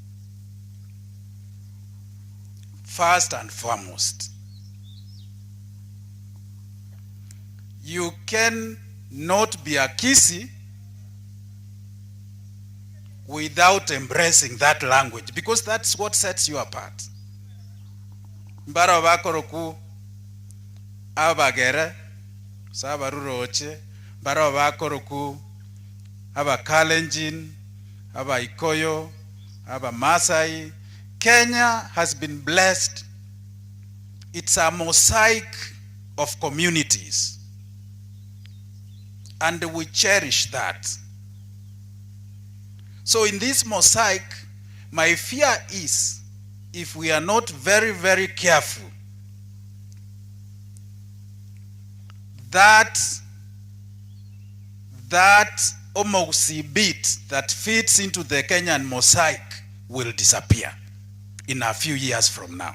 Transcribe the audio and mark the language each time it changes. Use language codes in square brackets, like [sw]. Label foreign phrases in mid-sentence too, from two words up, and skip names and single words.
[en] First and foremost, you can not be a Kisii without embracing that language, because that's what sets you apart. [guz] Mbara bakoroku abagere sabaruroche, mbara bakoroku aba Kalenjin, aba Ikoyo, aba Masai. [en] Kenya has been blessed. It's a mosaic of communities, and we cherish that. So in this mosaic, my fear is, if we are not very, very careful, that that Omogusi beat that fits into the Kenyan mosaic will disappear in a few years from now.